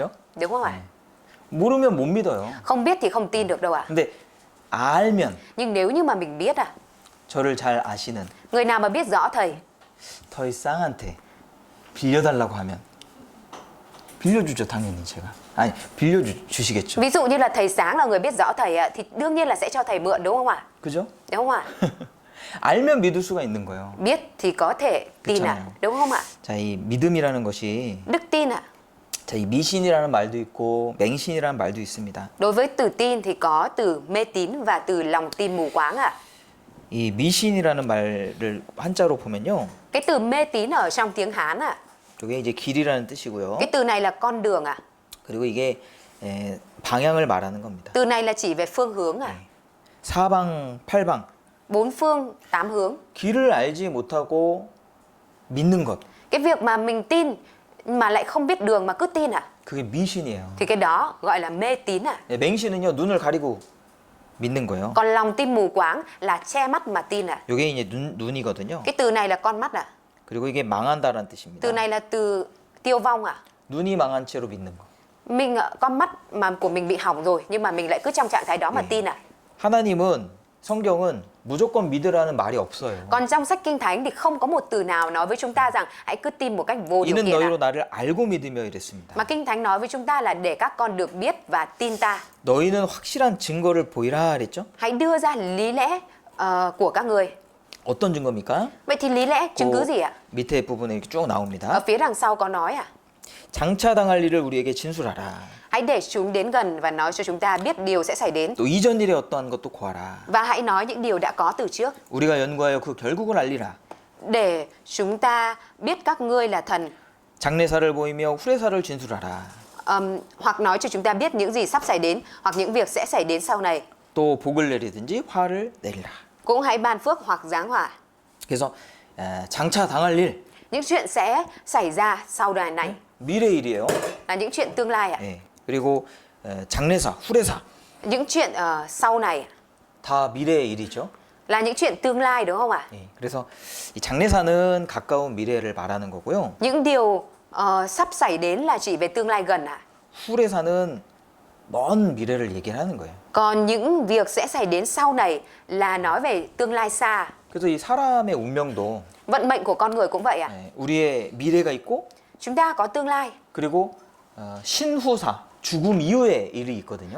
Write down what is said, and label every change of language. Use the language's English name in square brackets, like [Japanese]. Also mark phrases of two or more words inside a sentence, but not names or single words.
[Korean] 그죠? [Vietnamese] Đúng không ạ? [Korean] 모르면 못 믿어요. [Vietnamese] Không biết thì không tin được đâu ạ. [Korean] 근데 알면 [Vietnamese] Nhưng nếu như mà mình biết à, [Korean] 저를 잘 아시는 [Vietnamese] người nào mà biết rõ thầy [Korean] 더이상한테 빌려달라고 하면 빌려주죠 당연히 제가. 아니 빌려주시겠죠. [Vietnamese] ví dụ như là thầy Sáng là người biết rõ thầy ạ thì đương nhiên là sẽ cho thầy mượn đúng không ạ? [Korean] 그죠? [Vietnamese] Đúng không ạ? [Korean] 알면 믿을 수가 있는 거예요. [Vietnamese] Biết thì có thể tin à? [Korean] 그쵸. [Vietnamese] Đúng không ạ? [Korean] 자, 이 믿음이라는 것이 [Vietnamese] Đức tin ạ. [Korean] 자, 이 미신이라는 말도 있고 맹신이라는 말도 있습니다. [Vietnamese] Đối với từ tin thì có từ mê tín và từ lòng tin mù quáng ạ. [Korean] 이 미신이라는 말을 한자로 보면요. [Vietnamese] Cái từ mê tín ở trong tiếng Hán ạ. [Korean] 이게 이제 길이라는 뜻이고요. [Vietnamese] Cái từ này là con đường ạ. [Korean] 그리고 이게 방향을 말하는 겁니다. [Vietnamese] Từ này là chỉ về phương hướng ạ. [Korean] 사방, 팔방. [Vietnamese] Bốn phương, tám hướng. [Korean] 길을 알지 못하고 믿는 것. [Vietnamese] Cái việc mà mình tin mà lại không biết đường mà cứ tin ạ. [Korean] 그게 미신이에요. [Vietnamese] Thì cái đó gọi là mê tín ạ. [Korean] 맹신은요, 눈을 가리고 믿는 거예요. [Vietnamese] Còn lòng tin mù quáng là che mắt mà tin ạ. [Korean] 이게 이제 눈이거든요. [Vietnamese] Cái từ này là con mắt ạ. [Korean] 그리고 이게 망한다라는 뜻입니다. [Vietnamese] Từ này là từ tiêu vong ạ. [Korean] 눈이 망한 채로 믿는 거. [Vietnamese] Mình con mắt mà của mình bị hỏng rồi nhưng mà mình lại cứ trong trạng thái đó mà tin ạ. [Korean] 하나님은 성경은 무조건 믿으라는 말이 없어요. [Vietnamese] Còn trong sách Kinh Thánh thì không có một từ nào nói với chúng ta rằng hãy cứ tin một cách vô điều [Korean] 이는 [Vietnamese] kiện ạ. [Korean] 너희로 나를 알고 믿으며 이랬습니다. [Vietnamese] Mà Kinh Thánh nói với chúng ta là để các con được biết và tin ta. [Korean] 너희는 확실한 증거를 보이라 그랬죠? [Vietnamese] Hãy đưa ra lý lẽ của các người. [Korean] 어떤 증거입니까? [Vietnamese] Vậy thì lý lẽ chứng cứ gì ạ? [Korean] 밑에 부분에 이렇게 쭉 [Vietnamese] Ở [Korean] 나옵니다. [Vietnamese] phía đằng sau có nói ạ. [Korean] 장차 당할 일을 우리에게 진술하라. [Vietnamese] Hãy để chúng đến gần và nói cho chúng ta biết điều sẽ xảy đến. [Korean] 또 이전 일에 어떠한 것도 구하라. [Vietnamese] Và hãy nói những điều đã có từ trước. [Korean] 우리가 연구하여 그 결국을 알리라. [Vietnamese] Để chúng ta biết các ngươi là thần. [Korean] 장래사를 보이며 후래사를 진술하라. [Vietnamese] Hoặc nói cho chúng ta biết những gì sắp xảy đến hoặc những việc sẽ xảy đến sau này. [Korean] 또 복을 내리든지 화를 내리라. [Vietnamese] Cũng hãy ban phước hoặc giáng hỏa. [Korean] 그래서 장차 당할 일, [Vietnamese] Những chuyện sẽ xảy ra sau đời này [Korean] 미래 일이에요. [Vietnamese] là những chuyện tương lai ạ. [Korean] 예. 그리고 장래사, 후래사 [Vietnamese] Những chuyện sau này [Korean] 다 미래의 일이죠. [Vietnamese] là những chuyện tương lai đúng không ạ? [Korean] 예. 그래서 이 장래사는 가까운 미래를 말하는 거고요. [Vietnamese] Những điều sắp xảy đến là chỉ về tương lai gần ạ. [Korean] 후래사는 먼 미래를 얘기를 하는 거예요. [Vietnamese] Còn những việc sẽ xảy đến sau này là nói về tương lai xa. [Korean] 그래서 이 사람의 운명도 [Vietnamese] Vận mệnh của con người cũng vậy ạ. [Korean] 우리의 미래가 있고 [Vietnamese] Chúng ta có tương lai [Korean] 그리고 신후사, 죽음 이후의 일이 있거든요.